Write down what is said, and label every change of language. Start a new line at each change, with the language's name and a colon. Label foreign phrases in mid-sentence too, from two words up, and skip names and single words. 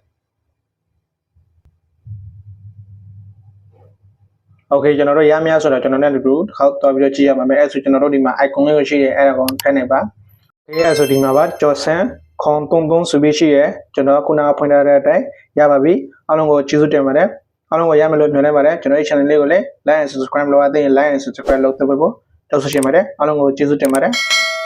Burmese: Okay ကျွန်တော်တို့ရမရဆိုတော့ကျွန်တော်နဲ့တူတစ်ခေါက်သွားပြီးတော့ကြည့်ရပါမယ်အဲ့ဆိုကျွန်တော်တို့ဒီမှာ icon လေးကိုရှိရဲအဲ့ဒါကိုထည့်နေပါ Okay အဲ့ဆိုဒီမှာပါကျော်ဆန်းခေါင်း33ဆိုပြီးရှိရဲကျွန်တော်ခုနကဖွင့်ထားတဲ့အတိုင်းရပါပြီအားလုံးကိုကျေးဇူးတင်ပါတယ်အားလုံးကိုရမယ်လို့မျှော်လင့်ပါတယ်ကျွန်တော်ရဲ့ channel လေးကိုလည်း
English: like and subscribe
Burmese: လုပ်ရသေးရင်
English: like and subscribe
Burmese: လုပ်သပေးဖို့တောင်းဆိုချင်ပါတယ်အားလုံးကိုကျေးဇူးတင်ပါတယ်